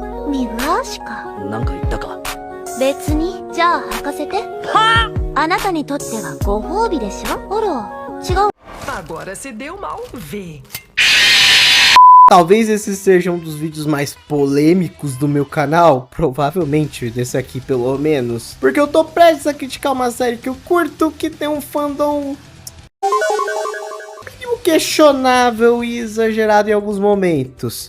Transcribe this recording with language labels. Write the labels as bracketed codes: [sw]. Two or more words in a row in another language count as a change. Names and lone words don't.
[ja] 見苦しか。なんか言ったか。別に、じゃあ履かせて。はあ、あなたにとってはご褒美でしょ。あら、違う。 [pt] Agora se deu mal ver. Talvez esse seja um dos vídeos mais polêmicos do meu canal, provavelmente, desse aqui pelo menos. Porque eu tô prestes a criticar uma série que eu curto, que tem um fandom questionável e exagerado em alguns momentos.